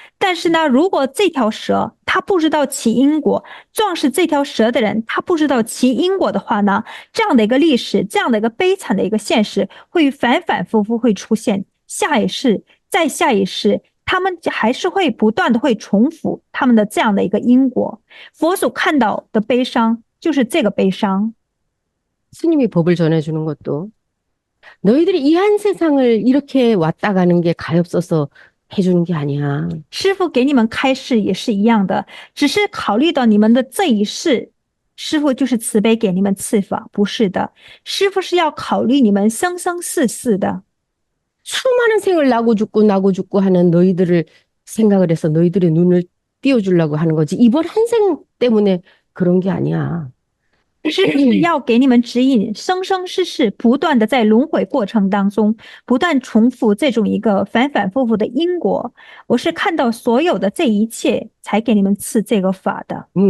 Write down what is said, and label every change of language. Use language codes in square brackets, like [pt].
[zh] 但是呢，如果这条蛇他不知道其因果，撞死这条蛇的人他不知道其因果的话呢，这样的一个历史，这样的一个悲惨的一个现实会反反复复会出现。下一世，再下一世，他们还是会不断的会重复他们的这样的一个因果。佛所看到的悲伤就是这个悲伤。 [ko] 스님이 법을 전해주는 것도 너희들이 이 한 세상을 이렇게 왔다 가는 게 가엾어서 해주는 게 아니야. [zh] 师父给你们开示也是一样的，只是考虑到你们的这一世，师父就是慈悲给你们赐法，不是的，师父是要考虑你们生生世世的。 [ko] 수많은 생을 나고 죽고 하는 너희들을 생각을 해서 너희들의 눈을 띄워주려고 하는 거지. 이번 한 생 때문에 그런 게 아니야. [zh] 是要给你们指引，生生世世不断的在轮回过程当中，不断重复这种一个反反复复的因果。我是看到所有的这一切，才给你们赐这个法的。